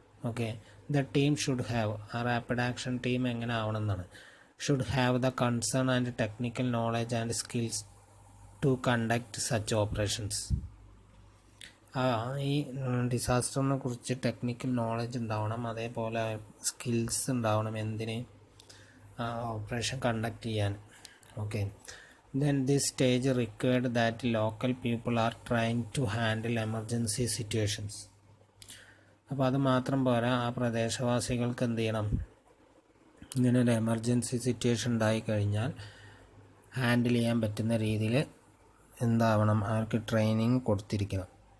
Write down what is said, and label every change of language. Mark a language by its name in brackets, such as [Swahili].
[English] okay, the team should have, [Malayalam] ആ rapid action team എങ്ങനെ ആവണം എന്നാണ്, [English] Should have the concern and technical knowledge and skills to conduct such operations. [Malayalam] ഈ ഡിസാസ്റ്ററിനെ കുറിച്ച് technical knowledge ഉണ്ടാവണം, അതേപോലെ സ്കിൽസ് ഉണ്ടാവണം, എന്തിന്, ഓപ്പറേഷൻ കണ്ടക്ട് ചെയ്യാൻ. [English] Okay, then this stage required that local people are trying to handle emergency situations. [Malayalam] അപ്പോൾ അത് മാത്രം പോരാ, ആ പ്രദേശവാസികൾക്ക് എന്ത് ചെയ്യണം, ഇങ്ങനെ ഒരു എമർജൻസി സിറ്റുവേഷൻ ഉണ്ടായിക്കഴിഞ്ഞാൽ ഹാൻഡിൽ ചെയ്യാൻ പറ്റുന്ന രീതിയിൽ എന്താവണം, അവർക്ക് ട്രെയിനിങ് കൊടുത്തിരിക്കണം.